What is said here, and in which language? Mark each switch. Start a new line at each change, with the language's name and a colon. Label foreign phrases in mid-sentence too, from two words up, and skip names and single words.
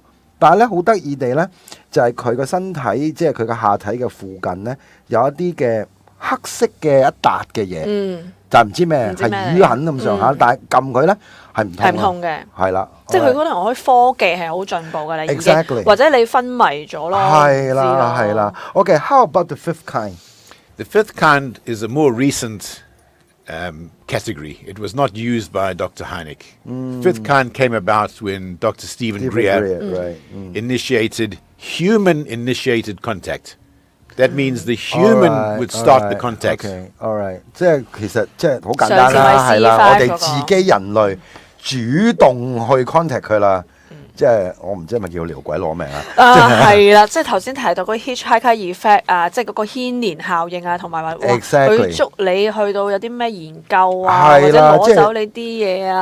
Cantonese: 但係咧，好得意地咧，就係佢個身體，即係佢個下體嘅附近咧，有一啲嘅黑色嘅一笪嘅嘢，就唔知咩，係淤痕咁上下，但係撳佢咧係唔痛嘅，係啦，即係佢可能我啲科技係好進步㗎啦，已經，或者你昏迷咗咯，係啦。
English: OK，how about the fifth kind? The fifth kind is a more recent category. It was not used by Dr. Hynek. Fifth kind came about when Dr. Stephen Greer initiated human-initiated contact. That means the human would start the contact. Okay, all right.
Cantonese: 即係其實即係好簡單啦，係啦，我哋自己人類主動去 contact 佢啦。即係我唔知係咪叫撩鬼攞命啊？係啦，即係頭先提到嗰個
English: HK effect
Cantonese: 啊，即係嗰個牽連效應啊，同埋話佢捉你去到有啲咩研究啊，或者攞走你啲嘢啊。